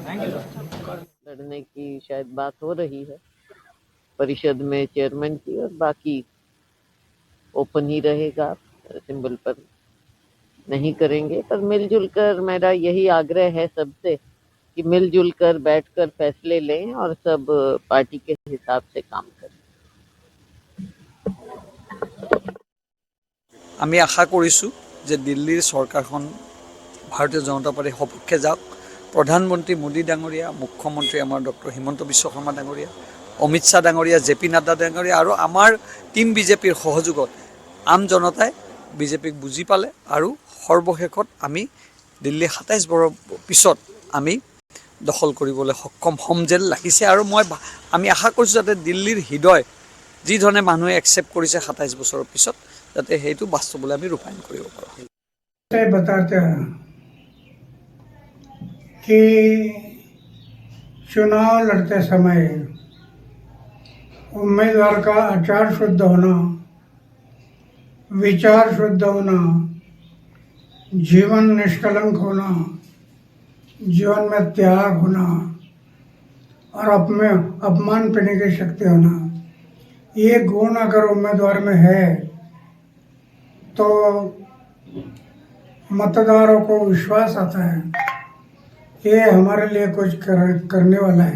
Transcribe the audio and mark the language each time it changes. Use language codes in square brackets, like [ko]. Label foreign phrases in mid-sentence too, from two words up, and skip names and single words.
[hi] लड़ने की शायद बात हो रही है परिषद में चेयरमैन की, और बाकी ओपन ही रहेगा, सिंबल पर नहीं करेंगे। पर मिलजुल कर मेरा यही आग्रह है सबसे कि मिलजुल कर बैठकर फैसले लें और सब पार्टी के हिसाब से काम करें। [as] আমি আশা কৰিছোঁ যে দিল্লীৰ চৰকাৰখন ভাৰতীয় জনতা পাৰ্টিৰ সপক্ষে যাওক। প্ৰধানমন্ত্ৰী মোদী ডাঙৰীয়া, মুখ্যমন্ত্ৰী আমাৰ ডক্টৰ হিমন্ত বিশ্ব শৰ্মা ডাঙৰীয়া, অমিত শ্বাহ ডাঙৰীয়া, JP নাড্ডা ডাঙৰীয়া আৰু আমাৰ টিম বিজেপিৰ সহযোগত আম জনতাই বিজেপিক বুজি পালে আৰু সৰ্বশেষত আমি দিল্লী 27 বছৰৰ পিছত আমি দখল কৰিবলৈ সক্ষম হ'ম যেন লাগিছে। আৰু আমি আশা কৰিছোঁ যাতে দিল্লীৰ হৃদয় যি ধৰণে মানুহে একচেপ্ট কৰিছে 27 বছৰৰ পিছত, যাতে সেইটো বাস্তৱলৈ আমি ৰূপায়ণ কৰিব পাৰোঁ। [hi] बताते हैं कि चुनाव लड़ते समय उम्मीदवार का आचार शुद्ध होना, विचार शुद्ध होना, जीवन निष्कलंक होना, जीवन में त्याग होना और अपमान पीने की शक्ति होना, ये गुण अगर उम्मीदवार में है तो मतदारों को विश्वास आता है ये हमारे लिए कुछ करने वाला है।